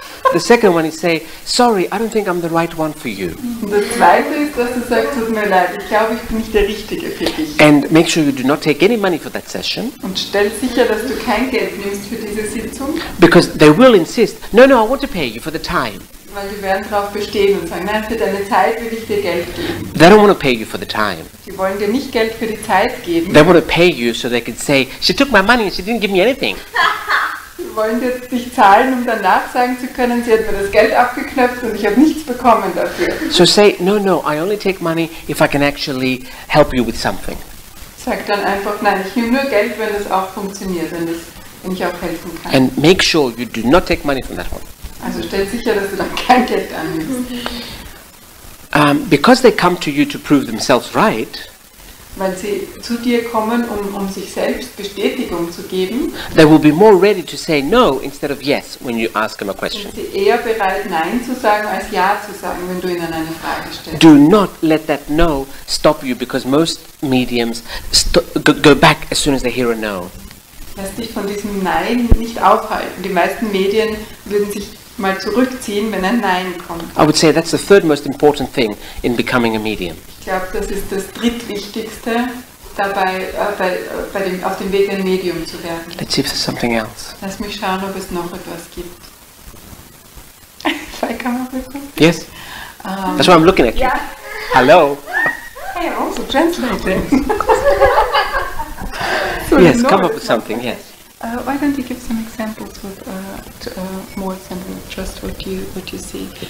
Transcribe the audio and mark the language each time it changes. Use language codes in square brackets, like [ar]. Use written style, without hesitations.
[en] The second one is say, sorry, I don't think I'm the right one for you. [de] Und das zweite ist, dass du sagst, tut mir leid, ich glaube, ich bin nicht der Richtige für dich. [en] And make sure you do not take any money for that session. [de] Und stell sicher, dass du kein Geld nimmst für diese Sitzung. [en] Because they will insist, no, I want to pay you for the time. [de] Weil die werden darauf bestehen und sagen, nein, für deine Zeit will ich dir Geld geben. [en] They don't want to pay you for the time. [de] Die wollen dir nicht Geld für die Zeit geben. [en] They want to pay you so they can say, she took my money and she didn't give me anything. [de] Die wollen dir dich zahlen, um danach sagen zu können, sie hat mir das Geld abgeknöpft und ich habe nichts bekommen dafür. [en] So say, no, no, I only take money if I can actually help you with something. [de] Sag dann einfach, nein, ich nehme nur Geld, wenn es auch funktioniert, wenn ich auch helfen kann. [en] And make sure you do not take money from that one. [de] Also stell sicher, dass du dann kein Geld annimmst. [en] Because they come to you to prove themselves right, [de] Weil sie zu dir kommen, um sich selbst Bestätigung zu geben, [en] they will be more ready to say no instead of yes when you ask them a question. [de] sind sie eher bereit, Nein zu sagen, als Ja zu sagen, wenn du ihnen eine Frage stellst. [en] Do not let that no stop you, because most mediums go back as soon as they hear a no. [de] Lass dich von diesem Nein nicht aufhalten. Die meisten Medien würden sich mal zurückziehen, wenn ein Nein kommt. [en] I would say that's the third most important thing in becoming a medium. [de] Ich glaube, das ist das drittwichtigste dabei, auf dem Weg ein Medium zu werden. [en] Let's see if there's something else. [de] Lass mich schauen, ob es noch etwas gibt. [en] If I come up with something? Yes? That's why I'm looking at you. Yeah. Hello? Hey, also translating. Yes, come up with something, yes. Why don't you give some examples with more than just what you see?